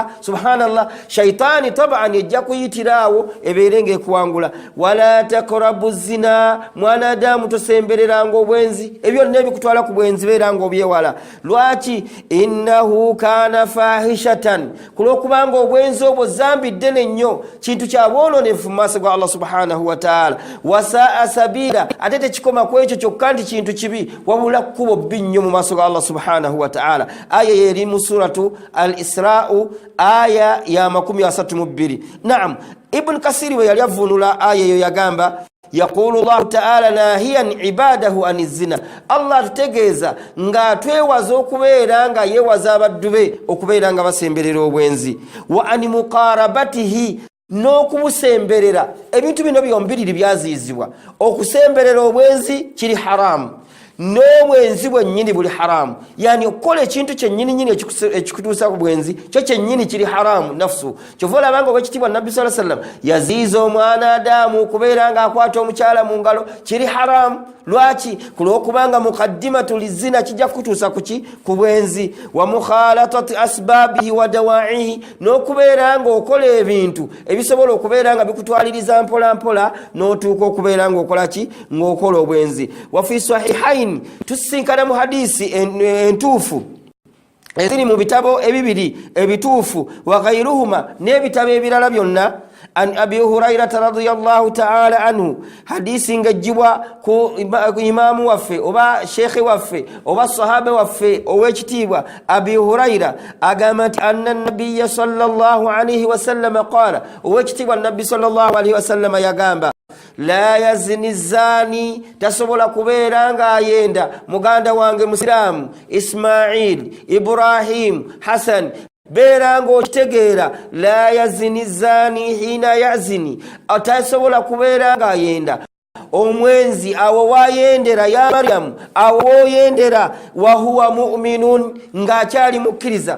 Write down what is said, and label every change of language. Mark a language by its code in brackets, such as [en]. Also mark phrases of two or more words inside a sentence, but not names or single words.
[lg] Subhanallah, shaitaani taban ejja kuyitiraawo ebeere ng'ekuwangula. [ar] ولا تقربوا الزنا, [lg] mwana Adamu tosembereranga obwenzi, ebyo byonna ebikutwala ku bwenzi beera ng'obyewala. Lwaki? [ar] إنه كان فاحشة, [lg] kulokubanga obwenzi obwo zambi ddene nnyo, kintu kya bwononefu mu maaso ga Allah [ar] سبحانه وتعالى. وساء سبيلا, [lg] ate tekikoma ku ekyo kyokka nti kintu kibi, wabula kkubo bbi nnyo mu maaso ga Allah [ar] سبحانه وتعالى. [lg] Aya yeri mu [ar] سورة الإسراء [lg] aya ya 32. Naam, Ibn Kasiri we yali avunula aya eyo yagamba [ar] يقول الله تعالى ناهيا عباده عن الزنا, [lg] Allah tutegeeza nga twewaza okubeera nga yewaza abaddu be okubeera nga basemberera obwenzi, [ar] وعن مقاربته, [lg] n'okubusemberera. Ebintu bino byombiriri byaziizibwa. Okusemberera obwenzi kiri haramu, n'obwenzi bwennyini buli haramu, yani okukola ekintu kyennyini ekikutuusa ku bwenzi kyo kyennyini kiri haramu nafsu. Kyova olabanga obwekitiibwa Nabbi [ar] صلى الله عليه وسلم [lg] yaziiza omwana Adamu okubeera ng'akwata omukyala mu ngalo, kiri haramu. Lwaki? Kulwokubanga [ar] مقدمة للزنا [lg] kijja kutuusa kuki? Ku bwenzi. [ar] ومخالطة أسبابه ودواعيه, [lg] n'okubeera ng'okola ebintu ebisobola okubeera nga bikutwaliriza mpola mpola n'otuuka okubeera ng'okola ki? Ng'okola obwenzi. [ar] وفي الصحيحين, [lg] tusinkana mu hadisi entuufu eziri mu bitabo ebibiri ebituufu, [ar] وغيرهما, [lg] n'ebitabo ebirala byonna, [ar] عن أبي هريرة رضي الله تعالى عنه, [lg] hadisi ngejjibwa ku imamu waffe oba shekhe waffe oba sahaba waffe owekitiibwa Abi Huraira, agamba nti [ar] أن النبي صلى الله عليه وسلم قال, [lg] owekitiibwa Nabbi [ar] صلى الله عليه [lg] wasallam yagamba [ar] لا يزني الزاني, [lg] tasobola kubeera ng'ayenda muganda wange musiraamu Ismail, Ibrahim, Hasan, beera ng'okitegeera [ar] لا يزني الزاني حين يزني, [lg] atasobola kubeera ng'ayenda omwenzi awo wayendera ya Maryamu, awo woyendera [ar] وهو مؤمن, [lg] ng'akyali mukkiriza.